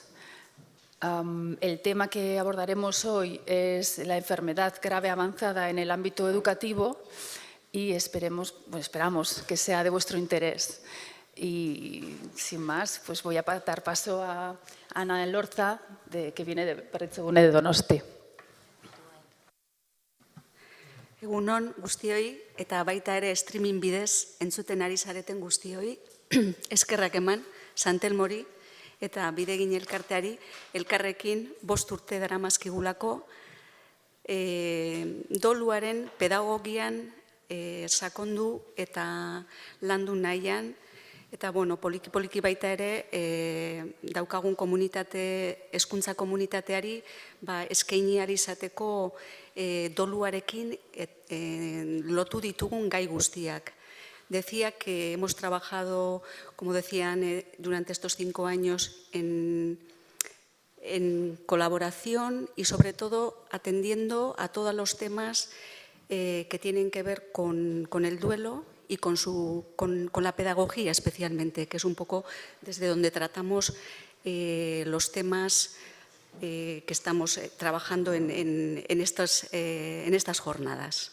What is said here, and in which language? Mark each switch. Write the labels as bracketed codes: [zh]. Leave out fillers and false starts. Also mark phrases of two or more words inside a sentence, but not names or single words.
[es] El tema que abordaremos hoy es la enfermedad grave avanzada en el ámbito educativo y esperamos que sea de vuestro interés. Y sin más, voy a dar paso a Ana Elorza, que viene de Berritzegune de Donosti. [eu] Egunon guztioi eta baita ere streaming bidez entzuten ari zareten guztioi, eskerrak eman Sant Elmori eta Bidegin elkarteari elkarrekin 5 urte daramazkigulako doluaren pedagogian sakondu eta landu nahian, eta poliki baita ere daukagun hezkuntza komunitateari eskainiari izateko doluarekin lotu ditugun gai guztiak. [es] Decía que hemos trabajado, como decían, durante estos 5 años en colaboración y sobre todo atendiendo a todos los temas que tienen que ver con el duelo y con la pedagogía especialmente, que es un poco desde donde tratamos los temas que estamos trabajando en estas jornadas.